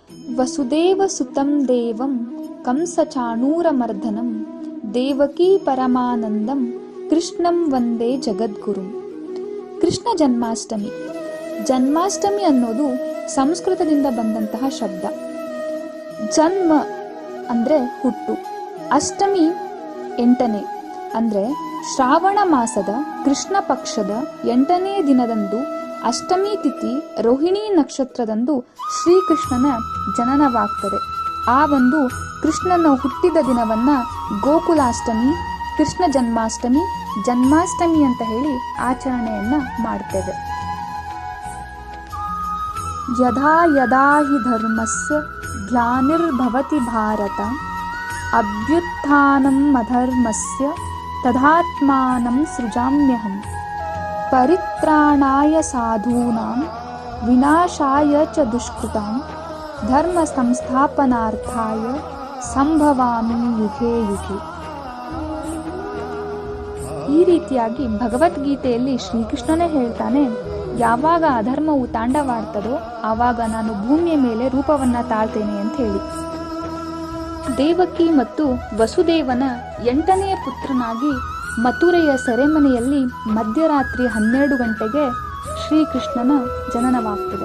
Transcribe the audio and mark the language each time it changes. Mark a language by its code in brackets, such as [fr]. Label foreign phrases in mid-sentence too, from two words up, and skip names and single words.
[sa] ವಸುದೇವ ಸುತಂ ದೇವಂ ಕಂಸಚಾಣೂರಮರ್ದನಂ ದೇವಕೀ ಪರಮಾನಂದಂ ಕೃಷ್ಣಂ ವಂದೇ ಜಗದ್ಗುರುಂ. [kn] ಕೃಷ್ಣ ಜನ್ಮಾಷ್ಟಮಿ. ಜನ್ಮಾಷ್ಟಮಿ ಅನ್ನೋದು ಸಂಸ್ಕೃತದಿಂದ ಬಂದಂತಹ ಶಬ್ದ. ಜನ್ಮ ಅಂದರೆ ಹುಟ್ಟು, ಅಷ್ಟಮಿ 8ನೇ ಅಂದರೆ ಶ್ರಾವಣ ಮಾಸದ ಕೃಷ್ಣ ಪಕ್ಷದ 8ನೇ ದಿನದಂದು ಅಷ್ಟಮಿ ತಿಥಿ ರೋಹಿಣಿ ನಕ್ಷತ್ರದಂದು ಶ್ರೀಕೃಷ್ಣನ ಜನನವಾಗ್ತದೆ. ಆ ಒಂದು ಕೃಷ್ಣನ ಹುಟ್ಟಿದ ದಿನವನ್ನ ಗೋಕುಲಾಷ್ಟಮಿ, ಕೃಷ್ಣ ಜನ್ಮಾಷ್ಟಮಿ, ಜನ್ಮಾಷ್ಟಮಿ ಅಂತ ಹೇಳಿ ಆಚರಣೆಯನ್ನ ಮಾಡ್ತೇವೆ. [sa] ಯದಾ ಯದಾ ಹಿ ಧರ್ಮಸ್ಯ ಗ್ಲಾನಿರ್ಭವತಿ ಭಾರತ ಅಭ್ಯುತ್ಥಾನಂ ಅಧರ್ಮಸ್ಯ ತದಾತ್ಮಾನಂ ಸೃಜಾಮ್ಯಹಂ ಪರಿತ್ರಾಣಾಯ ಸಾಧೂನಾಂ ವಿನಾಶಾಯ ಚ ದುಷ್ಕೃತಾಂ ಧರ್ಮ ಸಂಸ್ಥಾಪನಾರ್ಥಾಯ ಸಂಭವಾಮಿ ಯುಗೇ ಯುಗೇ. [kn] ಈ ರೀತಿಯಾಗಿ ಭಗವದ್ಗೀತೆಯಲ್ಲಿ ಶ್ರೀಕೃಷ್ಣನೇ ಹೇಳ್ತಾನೆ, ಯಾವಾಗ ಅಧರ್ಮವು ತಾಂಡವಾಡ್ತದೋ ಆವಾಗ ನಾನು ಭೂಮಿಯ ಮೇಲೆ ರೂಪವನ್ನ ತಾಳ್ತೇನೆ ಅಂತ ಹೇಳಿ. ದೇವಕಿ ಮತ್ತು ವಸುದೇವನ 8ನೇ ಪುತ್ರನಾಗಿ ಮಥುರೆಯ ಸೆರೆಮನೆಯಲ್ಲಿ ಮಧ್ಯರಾತ್ರಿ 12 ಗಂಟೆಗೆ ಶ್ರೀಕೃಷ್ಣನ ಜನನವಾಗ್ತದೆ.